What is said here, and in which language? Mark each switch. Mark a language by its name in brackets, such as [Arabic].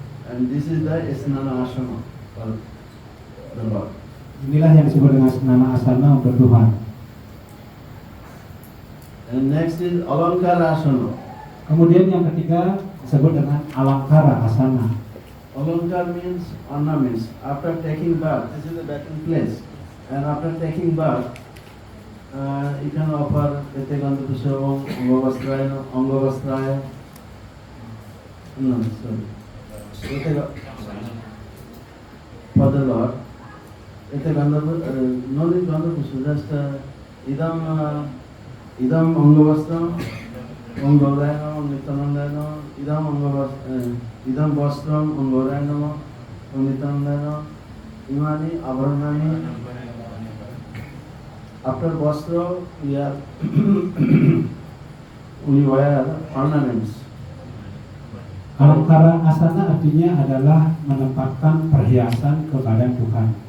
[English] And this is the Snana Asana for the Lord. [Indonesian] Inilah yang disebut dengan Snana Asana untuk Tuhan. [English] And next is Alankara Asana. [Indonesian] Kemudian yang ketiga disebut dengan Alangkara Asana. [English] Alankar means ornaments. After taking bath, this is the bathing place. And after taking bath, you can offer [Sanskrit] Ete Gandha Pushpa Om Angavastraya. [English] No, sorry. For the Lord, [Sanskrit] Ete Gandha Pushpa, [English] no need [Sanskrit] Gandha Pushpa, [English] just [Sanskrit] Idam Angavastram, Om Gauraya Om Nityanandaya Nama, Idam Vastram, Om Gauraya Nama, Om Nityanandaya Nama, Imani Abharanani. [English] After Vastra, we wear ornaments. [Indonesian] Alangkara Asana artinya adalah menempatkan perhiasan ke badan Tuhan.